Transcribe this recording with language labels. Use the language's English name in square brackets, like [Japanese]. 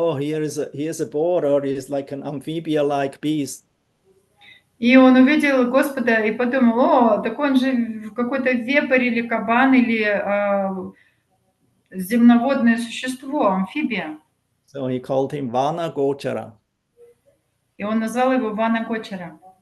[English] Oh, here's a boar, or he's like an amphibia-like beast. [Russian] И он увидел Господа и подумал, о, так он же какой-то вепрь или кабан или земноводное существо, амфибия. [English] So he called him Vana Gochara. [Russian] И он назвал его Вана Гочара.